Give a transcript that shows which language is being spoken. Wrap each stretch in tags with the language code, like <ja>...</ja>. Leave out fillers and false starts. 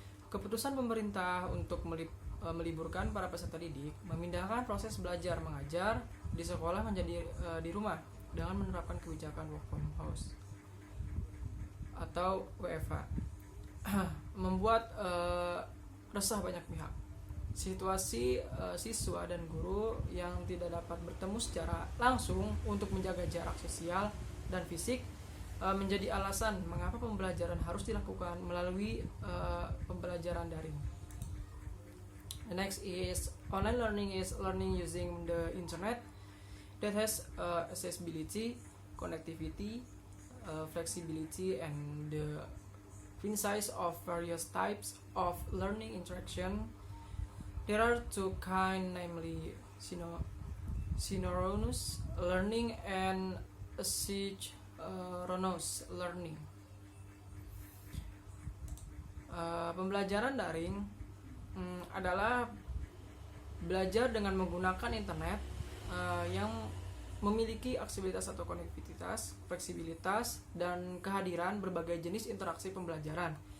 <id>Keputusan pemerintah untuk meliburkan para peserta didik, memindahkan proses belajar mengajar di sekolah menjadi di rumah dengan menerapkan kebijakan</id> <en>work from house</en> <id>atau WFH, membuat resah banyak pihak. Situasi siswa dan guru yang tidak dapat bertemu secara langsung untuk menjaga jarak sosial dan fisik menjadi alasan mengapa pembelajaran harus dilakukan melalui pembelajaran daring.</id> <en>The next is online learning is learning using the internet that has accessibility, connectivity, flexibility, and the insights of various types of learning interaction. There are two kinds, namely synchronous learning and asynchronous learning.</en> <id>Pembelajaran daring adalah belajar dengan menggunakan internet yang memiliki aksesibilitas atau konektivitas, fleksibilitas, dan kehadiran berbagai jenis interaksi pembelajaran.</id>